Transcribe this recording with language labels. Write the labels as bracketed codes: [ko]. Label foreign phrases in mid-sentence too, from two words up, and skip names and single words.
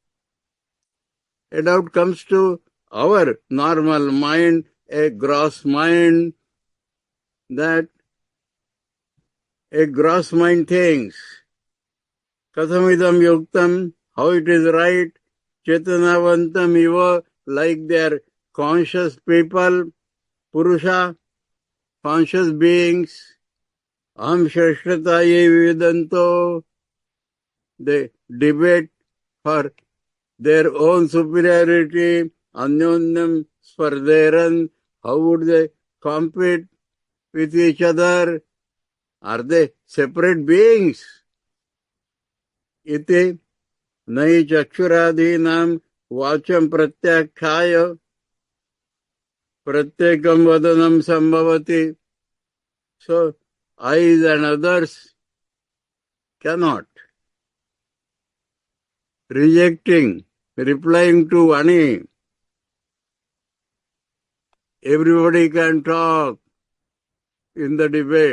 [en] A doubt comes to our normal mind, a gross mind, that a gross mind thinks. [sa] Kathamidam yuktam, [en] how it is right, [sa] chetanavantam eva, [en] like they are conscious people, purusha, conscious beings, [sa] aham shashrataye vividanto, [en] they debate for their own superiority, [sa] anyonyam spardheran, [en] how would they compete with each other? Are they separate beings? [sa] Iti nai chakshuradhinam vacham pratyakkhaya pratyekam vadanam sambhavati. [en] So eyes and others cannot. Rejecting, replying to Vani. Everybody can talk in the debate.